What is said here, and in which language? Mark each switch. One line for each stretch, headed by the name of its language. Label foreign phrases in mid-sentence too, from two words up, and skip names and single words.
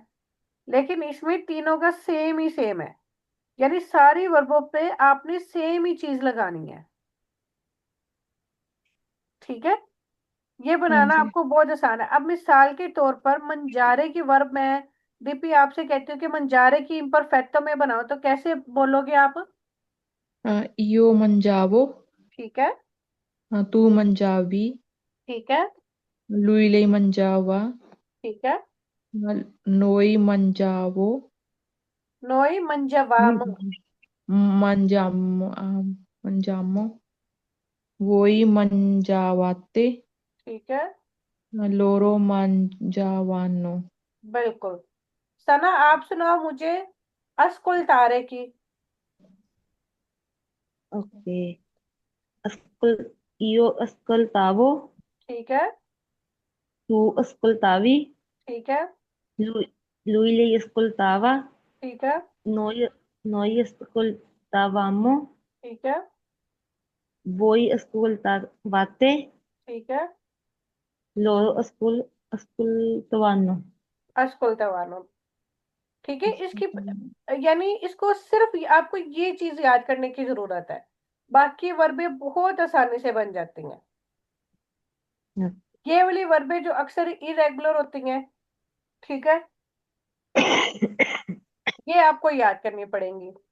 Hindi: लेकिन इसमें तीनों का सेम ही सेम है, यानी सारी वर्बों पे आपने सेम ही चीज लगानी है। ठीक है, ये हाँ बनाना जी। आपको बहुत आसान है। अब मिसाल के तौर पर मंजारे की वर्ब मैं दीपी आपसे कहती हूँ कि मंजारे की इम्परफेक्टो में बनाओ, तो कैसे बोलोगे आप?
Italian: io mangiavo,
Hindi: ठीक है।
Italian: tu mangiavi,
Hindi: ठीक है।
Italian: lui lei mangiava,
Hindi: ठीक है।
Italian: noi mangiavo, noi mangiavamo. mangiamo, mangiamo, voi mangiavate,
Hindi: ठीक है।
Italian: loro mangiavano।
Hindi: बिल्कुल। सना आप सुनाओ मुझे अस्कुलतारे की।
Italian: ओके। अस्कुल io ascoltavo,
Hindi: ठीक है।
Italian: tu ascoltavi,
Hindi: ठीक है।
Italian: lui, lui lei ascoltava,
Hindi: ठीक है।
Italian: noi, noi ascoltavamo,
Hindi: ठीक है।
Italian: voi ascoltavate,
Hindi: ठीक है।
Italian: loro ascoltavano। अस्कुलतवानो।
Hindi: ठीक है, इसकी यानी इसको सिर्फ आपको ये चीज याद करने की जरूरत है, बाकी वर्बें बहुत आसानी से बन जाती हैं। ये वाली वर्बें जो अक्सर इरेगुलर होती हैं, ठीक है, ये आपको याद करनी पड़ेंगी।